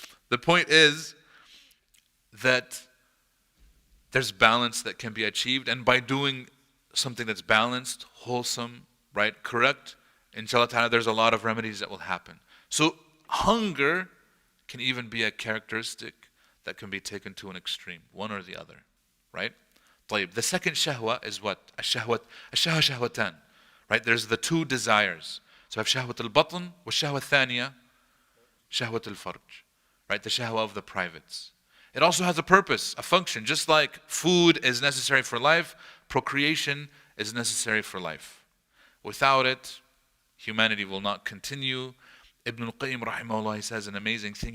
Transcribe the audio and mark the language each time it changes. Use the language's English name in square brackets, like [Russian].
[English] The point is that there's balance that can be achieved, and by doing something that's balanced, wholesome, right, correct, inshallah ta'ala, there's a lot of remedies that will happen. So hunger can even be a characteristic that can be taken to an extreme, one or the other, right? طيب, the second shahwa is what? [Arabic] الشهوة شهوتان, right? [English] There's the two desires. So I have [Arabic] shahwat al-batn, wa shahwa thaniya, shahwat al-farj, [English] right? The shahwa of the privates. It also has a purpose, a function. Just like food is necessary for life, procreation is necessary for life. Without it, humanity will not continue. Ibn al-Qayyim rahimahullah, he says an amazing thing.